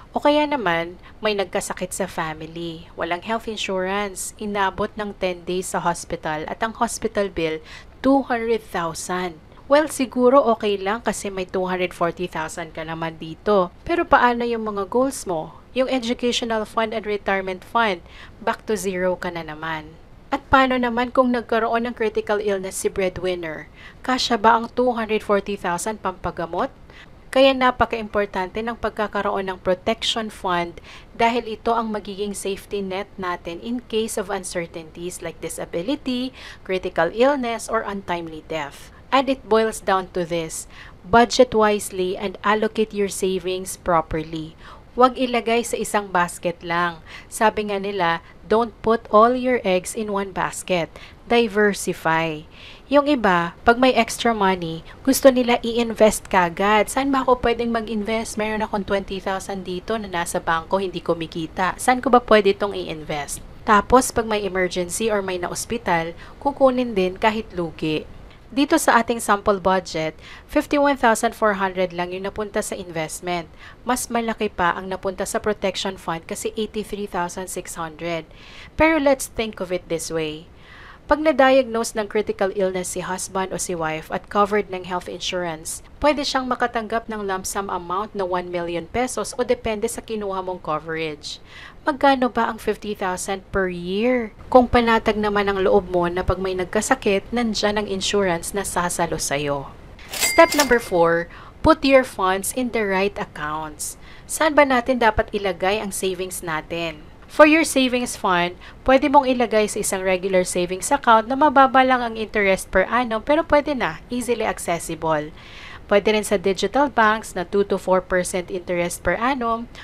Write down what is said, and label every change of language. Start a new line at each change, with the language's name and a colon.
Filipino: O kaya naman, may nagkasakit sa family, walang health insurance, inabot ng 10 days sa hospital at ang hospital bill, 200,000. Well, siguro okay lang kasi may 240,000 ka naman dito. Pero paano yung mga goals mo? Yung educational fund and retirement fund, back to zero ka na naman. At paano naman kung nagkaroon ng critical illness si breadwinner? Kasya ba ang 240,000 pampagamot? Kaya napaka-importante ng pagkakaroon ng protection fund dahil ito ang magiging safety net natin
English: in case of uncertainties like disability, critical illness, or untimely death. And it boils down to this: budget wisely and allocate your savings properly.
Filipino: Huwag ilagay sa isang basket lang. Sabi nga nila,
English: don't put all your eggs in one basket.
Filipino: Diversify. Yung iba, pag may extra money, gusto nila i-invest kagad. Saan ba ako pwedeng mag-invest? Meron akong 20,000 dito na nasa bangko, hindi kumikita. Saan ko ba pwede itong i-invest? Tapos, pag may emergency or may na-ospital, kukunin din kahit lugi. Dito sa ating sample budget, 51,400 lang yung napunta sa investment. Mas malaki pa ang napunta sa protection fund kasi 83,600.
English: Pero let's think of it this way.
Filipino: Pag na-diagnose ng critical illness si husband o si wife at covered ng health insurance, pwede siyang makatanggap ng lump sum amount na 1 million pesos o depende sa kinuha mong coverage. Magkano ba ang 50,000 per year? Kung panatag naman ang loob mo na pag may nagkasakit, nandyan ang insurance na sasalo sa'yo.
English: Step number 4, put your funds in the right accounts.
Filipino: Saan ba natin dapat ilagay ang savings natin?
English: For your savings fund,
Filipino: pwede mong ilagay sa isang regular savings account na mababa lang ang interest per annum pero pwede na, easily accessible. Pwede rin sa digital banks na 2 to 4% interest per annum.